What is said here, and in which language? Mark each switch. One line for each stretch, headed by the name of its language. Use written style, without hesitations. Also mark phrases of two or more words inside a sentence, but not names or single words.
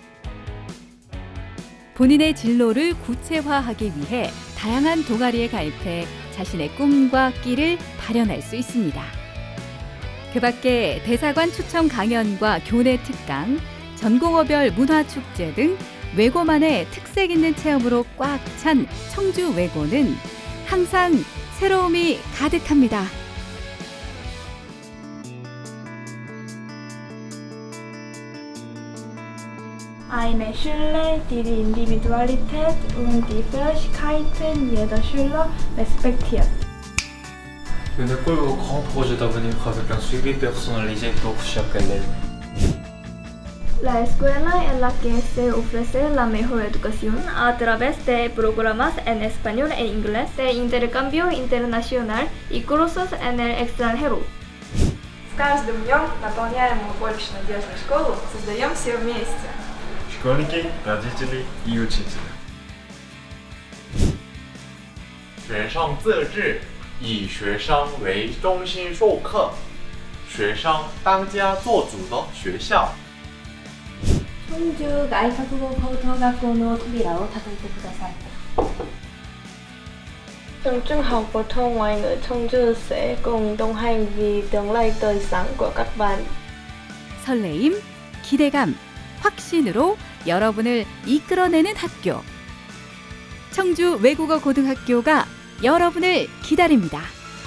Korean: 본인의 진로를 구체화하기 위해 다양한 동아리에 가입해 자신의 꿈과 끼를 발현할 수 있습니다. 그 밖에 대사관 추천 강연과 교내 특강, 전공어별 문화축제 등 외고만의 특색 있는 체험으로 꽉 찬 청주외고는 항상 새로움이 가득합니다.
German: Eine Schule, die die Individualität und die Fähigkeiten jeder Schüler respektiert.
French: Une école au grand projet d'avenir avec un suivi personnalisé pour chaque élève.
Spanish: La escuela en la que se ofrece la mejor educación a través de programas en español e inglés, de intercambio internacional y cursos en el extranjero.
Russian: С каждым днем наполняем мы больше надежной школу, создаем все вместе. Школьники, родители и учителя.
Chinese: 学生自治，以学生为中心授课，学生当家作主的学校。
Japanese: 청주 가이카국어 고등학교 の扉を叩いてください。
Vietnamese: Trường Trung học phổ thông ngoại ngữ 청주 sẽ cùng đồng hành vì tương lai tươi sáng của các bạn.
Korean: 설레임, 기대감, 확신으로 여러분을 이끌어내는 학교. 청주 외국어 고등학교가 여러분을 기다립니다.